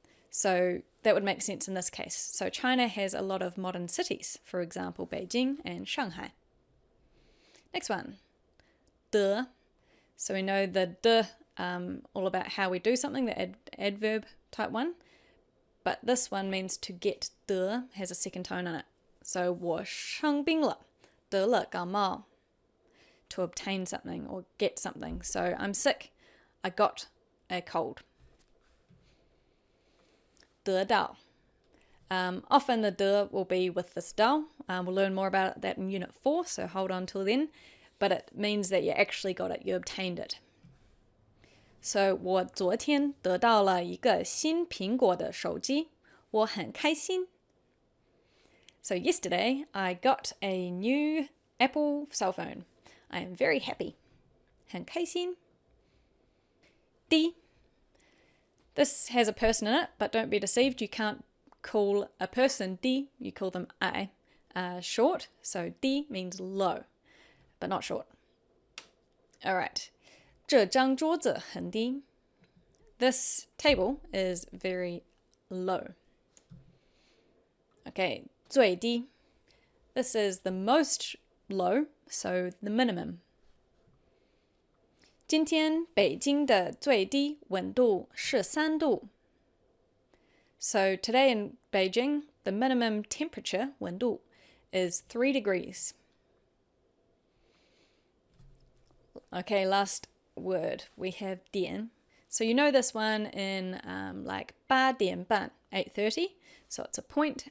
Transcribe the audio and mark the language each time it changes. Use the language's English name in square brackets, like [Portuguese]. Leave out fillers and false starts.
[English] So that would make sense in this case. So China has a lot of modern cities, for example, Beijing and Shanghai. Next one, de. So we know the de, all about how we do something, the adverb type one. But this one means to get. De has a second tone in it. [Chinese] So 我生病了，得了感冒. [English] To obtain something or get something. So I'm sick, I got a cold. 得到.Often the de will be with this dao. We'll learn more about that in Unit 4, so hold on till then. But it means that you actually got it, you obtained it. [Chinese] So 我昨天得到了一个新苹果的手机，我很开心. [English] So yesterday I got a new Apple cell phone. I am very happy. [Chinese] 很开心. [English] D. This has a person in it, but don't be deceived. You can't call a person D. You call them I. Short. So D means low, but not short. All right. [Chinese] 这张桌子很低. [English] This table is very low. Okay. [Chinese] 最低. [English] This is the most low, so the minimum. [Chinese] 今天北京的最低温度是3度. [English] So today in Beijing, the minimum temperature, 温度, is 3 degrees. Okay, last word. We have 点.So you know this one in like 8点半, 8:30. So it's a point.